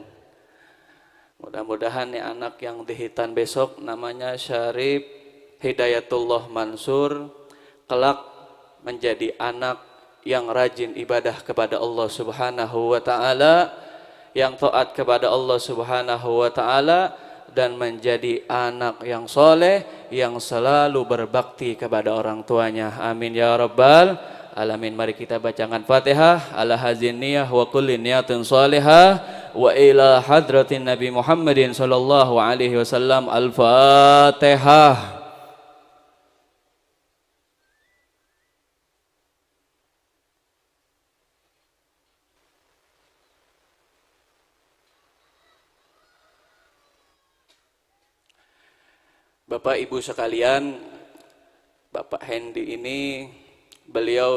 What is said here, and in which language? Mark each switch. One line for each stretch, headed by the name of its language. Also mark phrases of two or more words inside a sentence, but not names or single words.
Indonesian: Mudah-mudahan nih anak yang dihitan besok namanya Syarif Hidayatullah Mansur kelak menjadi anak yang rajin ibadah kepada Allah
Arabic: سبحانه وتعالى,
Indonesian: yang taat kepada Allah
Arabic: سبحانه وتعالى,
Indonesian: dan menjadi anak yang soleh yang selalu berbakti kepada orang tuanya.
Arabic: آمين يا رب العالمين.
Indonesian: Mari kita bacakan
Arabic: الفاتحة على هذه النية وكل نية صالحة وإلى حضرة النبي محمد صلى الله عليه وسلم. Al-Fatihah.
Indonesian: Bapak Ibu sekalian, Bapak Hendi ini beliau